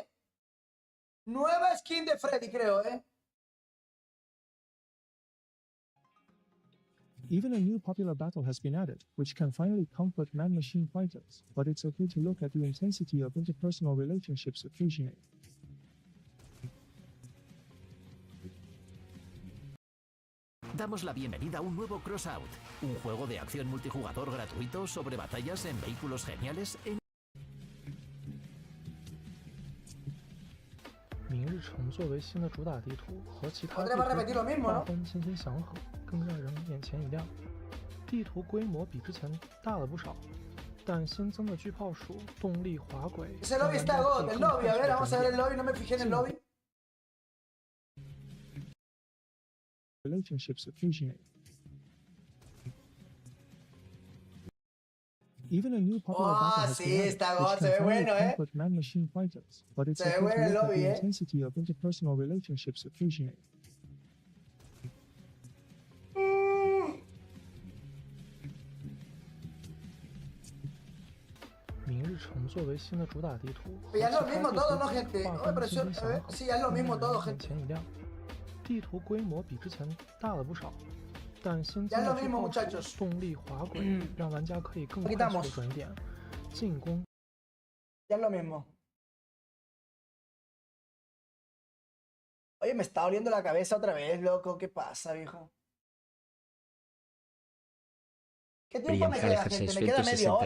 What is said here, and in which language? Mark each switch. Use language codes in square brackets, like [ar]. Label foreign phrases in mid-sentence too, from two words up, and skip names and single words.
[es] Nueva skin de Freddy, creo, ¿eh? [en] Even a new popular battle has been added, which can finally comfort man-machine fighters, but it's okay to look at the intensity of interpersonal relationships occasionally. [es] Damos la bienvenida a un nuevo Crossout, un juego de acción multijugador gratuito sobre batallas en vehículos geniales en [zh] 明日城作为新的主打地图，和其他 [es] Otra va a repetir lo mismo, [zh] 划 [es] ¿no? [zh] 分欣欣祥和，更让人眼前一亮。地图规模比之前大了不少，但新增的巨炮数、动力滑轨， [es] Ese lobby está God, el lobby. A ver, vamos a ver el lobby. No me fijé en el lobby. [en] Relationships occasionally. Even a new popular battle has [es] sí, [en] been added, [es] está [en] which [es] God, [en] can [es] se ve [en] finally [es] bueno, ¿eh? [en] comfort man-machine fighters, but it's [es] Se ve [en] okay to [es] bueno el [en] look at [es] lobby, [en] the [es] ¿eh? [en] intensity of interpersonal relationships occasionally. [zh] 明日城作为新的主打地图， [es] Ya es lo [zh] 和其他 [es] mismo [zh] 地 [es] todo, [zh] 图 [es] ¿no, gente? [zh] 划 [es] Oye, [zh] 分 [es] pero [zh] 欣 [es] eso, [zh] 欣祥和， [es] sí, ya es lo [zh] 更 [es] mismo [zh] 让 [es] todo, [zh] 人眼 [es] gente. [zh] 前一亮。地图规模比之前大了不少，但新 [es] Ya [zh] 增 [es] es [zh] 的 [es] lo [zh] 巨 [es] mismo, [zh] 炮数、 [es] muchachos. [zh] 动力滑轨，让玩家可以更 [es] Aquí [zh] 快速 [es] estamos. [zh] 的转点、进攻。 [es] Ya es lo mismo. Oye, me está doliendo la cabeza otra vez, loco. ¿Qué pasa, viejo? ¿Qué tiempo me queda, gente? Me queda media hora.